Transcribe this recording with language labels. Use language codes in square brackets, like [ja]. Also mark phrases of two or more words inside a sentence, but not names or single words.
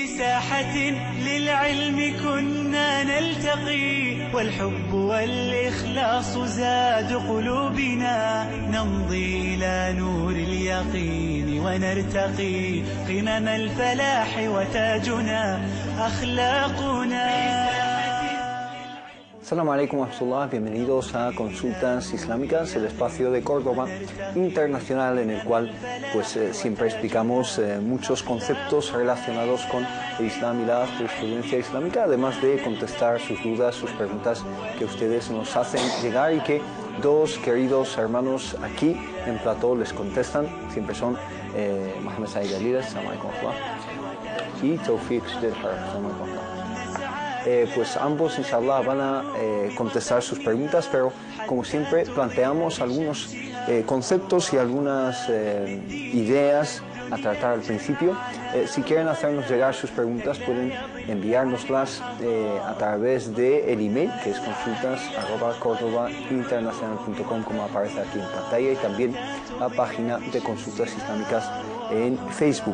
[ar] ساحة للعلم كنا نلتقي والحب والإخلاص زاد قلوبنا نمضي إلى نور اليقين ونرتقي قمم الفلاح وتاجنا أخلاقنا. السلام عليكم ورحمة الله, [es] bienvenidos a Consultas Islámicas, el espacio de Córdoba internacional en el cual siempre explicamos muchos conceptos relacionados con el Islam y la jurisprudencia islámica, además de contestar sus dudas, sus preguntas que ustedes nos hacen llegar y que dos queridos hermanos aquí en plató les contestan. Siempre son Mohamed Said Alides, [ar] السلام عليكم ورحمة الله, [es] y Tawfiq Shidel Harab, [ar] السلام عليكم ورحمة الله. [es] Ambos inshallah van a contestar sus preguntas, pero como siempre planteamos algunos conceptos y algunas ideas a tratar al principio. Si quieren hacernos llegar sus preguntas pueden enviárnoslas a través del email, que es consultas@cordobainternacional.com, como aparece aquí en pantalla, y también la página de Consultas Islámicas en Facebook.